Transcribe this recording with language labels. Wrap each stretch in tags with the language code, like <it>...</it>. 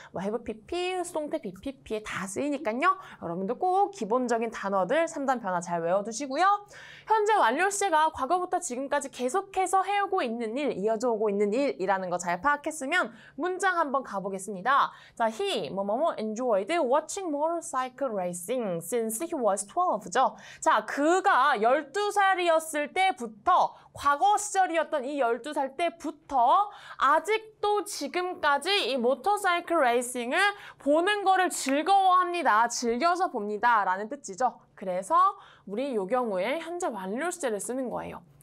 <ko>뭐 have pp, 수동태 bpp에 다 쓰이니까요. 여러분들 꼭 기본적인 단어들 3단 변화 잘 외워두시고요. 현재 완료 시제가 과거부터 지금까지 계속해서 해오고 있는 일, 이어져 오고 있는 일이라는 거 잘 파악했으면 문장 한번 가보겠습니다. 자,</ko> <en>he</en> <ko>뭐뭐뭐</ko> <en>enjoyed watching motorcycle racing since he was 12죠.</en> <ko>자, 그가 12살이었을 때부터 과거 시절이었던 이 12살 때부터 아직도 지금까지 이 모터사이클 레이싱을 보는 거를 즐거워합니다. 즐겨서 봅니다. 라는 뜻이죠. 그래서 우리 이 경우에 현재 완료 시제를 쓰는 거예요.</ko>